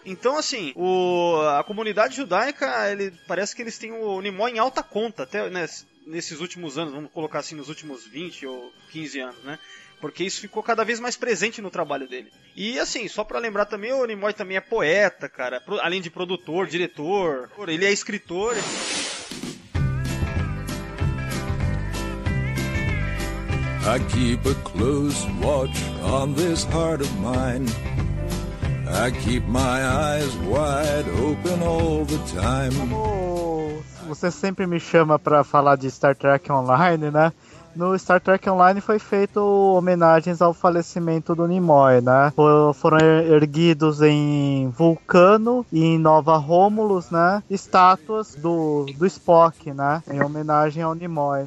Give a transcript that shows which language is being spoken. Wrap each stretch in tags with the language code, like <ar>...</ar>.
<pt>Então, assim, a comunidade judaica, ele parece que eles têm o Nimoy em alta conta até, né, nesses últimos anos, vamos colocar assim, nos últimos 20 ou 15 anos, né? Porque isso ficou cada vez mais presente no trabalho dele. E assim, só pra lembrar também, o Nimoy também é poeta, cara, além de produtor, diretor, ele é escritor.</pt> <en>I keep a close watch on this heart of mine. I keep my eyes wide open all the time.</en> <pt>Você sempre me chama pra falar de Star Trek Online, né? No Star Trek Online foi feito homenagens ao falecimento do Nimoy, né? Foram erguidos em Vulcano e em Nova Romulus, né? Estátuas do Spock, né? Em homenagem ao Nimoy.</pt>